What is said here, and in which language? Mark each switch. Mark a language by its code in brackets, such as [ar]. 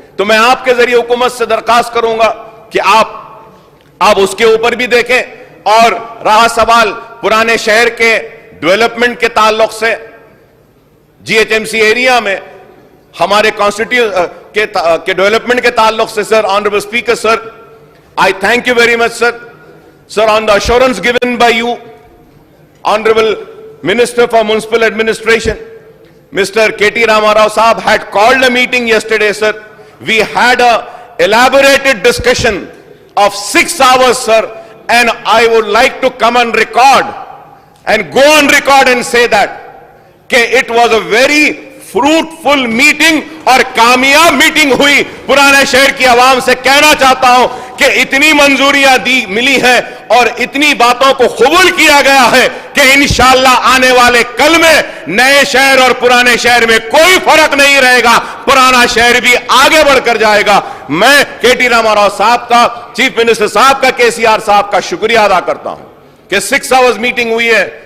[ur] تو میں آپ کے ذریعے حکومت سے درخواست کروں گا کہ آپ اس کے اوپر بھی دیکھیں. اور رہا سوال پرانے شہر کے ڈیولپمنٹ کے تعلق سے, جی H M C area میں ہمارے کے ڈیولپمنٹ کے تعلق سے سر, honourable speaker sir, [en] I thank you very much, sir. Sir, on the assurance given by you, Honorable Minister for Municipal Administration, Mr. K.T. Ramarao Saab had called a meeting yesterday, sir. We had a elaborated discussion of 6 hours, sir, and I would like to come on record and go on record and say that it was a very fruitful meeting [ur] اور کامیاب meeting ہوئی. پرانے شہر کی عوام سے کہنا چاہتا ہوں کہ اتنی منظوریاں ملی ہیں اور اتنی باتوں کو قبول کیا گیا ہے کہ انشاءاللہ آنے والے کل میں نئے شہر اور پرانے شہر میں کوئی فرق نہیں رہے گا. پرانا شہر بھی آگے بڑھ کر جائے گا. میں کے ٹی راما صاحب کا, چیف منسٹر صاحب کا, کے سی آر صاحب کا شکریہ ادا کرتا ہوں کہ 6 hours میٹنگ ہوئی ہے.